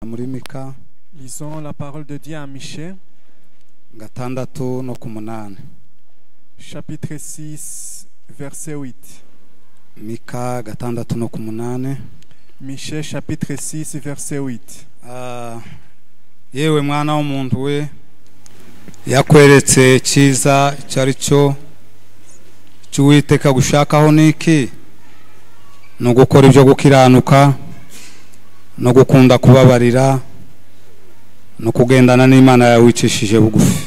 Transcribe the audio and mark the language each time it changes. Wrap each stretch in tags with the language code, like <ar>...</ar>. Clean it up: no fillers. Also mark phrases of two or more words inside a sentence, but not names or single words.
<rw>muri Mika</rw> <fr>Lisons la parole de Dieu à Michée,</fr> <rw>gatandatu no ku munani.</rw> <fr>chapitre 6, verset 8.</fr> <rw>Mika gatandatu no ku munani.</rw> <fr>Michée, chapitre 6, verset 8.</fr> <rw>Yewe mwana w'umuntu we, yakweretse cyiza cyari cyo cy'Uwiteka gushakaho niki, no gukora ibyo gukiranuka, no gukunda kubabarira, no kugendana n'Imana yawe wicishije bugufi.</rw>